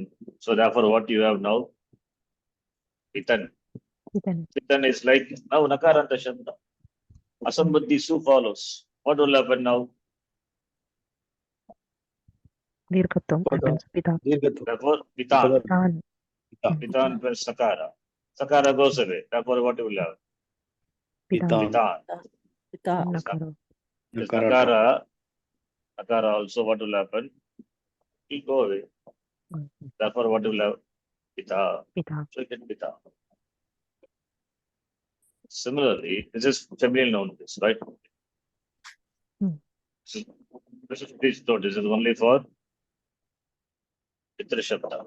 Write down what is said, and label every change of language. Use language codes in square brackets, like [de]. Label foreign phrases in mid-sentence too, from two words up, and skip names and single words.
[en] So therefore, what you have now? Pitan. Pitan is like now [sa] नकारान्त शब्द. असम्बुद्धि सु [en] follows. What will happen now? Dirghatam happens. Pita. Therefore, Pitan. Pitan. Pitan plus Sakara. Sakara goes away. Therefore, what will have? Pitan. Pitan. Pita. Nakara. This Nakara also what will happen? It will go away. Therefore, what will have? Pita. Pita. So you get Pita. Similarly, this is feminine noun, this, right? Please note, this is only for [sa] पितृ शब्द.